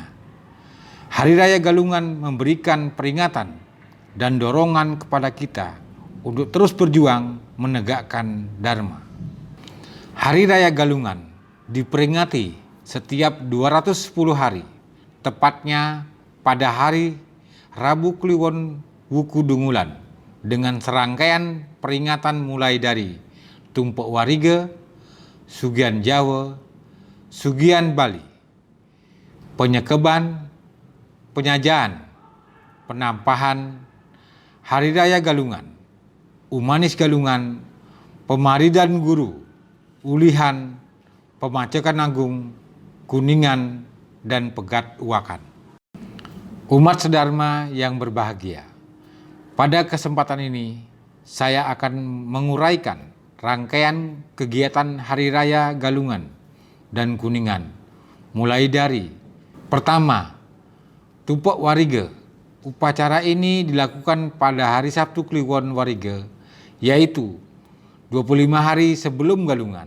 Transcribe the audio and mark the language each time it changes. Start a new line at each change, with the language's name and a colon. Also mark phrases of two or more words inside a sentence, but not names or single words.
Indonesian: Hari Raya Galungan memberikan peringatan dan dorongan kepada kita untuk terus berjuang menegakkan Dharma. Hari Raya Galungan diperingati setiap 210 hari, tepatnya pada hari Rabu Kliwon Wuku Dungulan, dengan serangkaian peringatan mulai dari Tumpuk Warige, Sugian Jawa, Sugian Bali, Penyekeban, Penyajaan, Penampahan, Hari Raya Galungan, Umanis Galungan, Pemaridan Guru, Ulihan, Pemacekan Agung, Kuningan, dan Pegat Uakan. Umat sedharma yang berbahagia, pada kesempatan ini saya akan menguraikan rangkaian kegiatan Hari Raya Galungan dan Kuningan, mulai dari pertama, Tumpuk Warige. Upacara ini dilakukan pada hari Sabtu Kliwon Warige, yaitu 25 hari sebelum Galungan.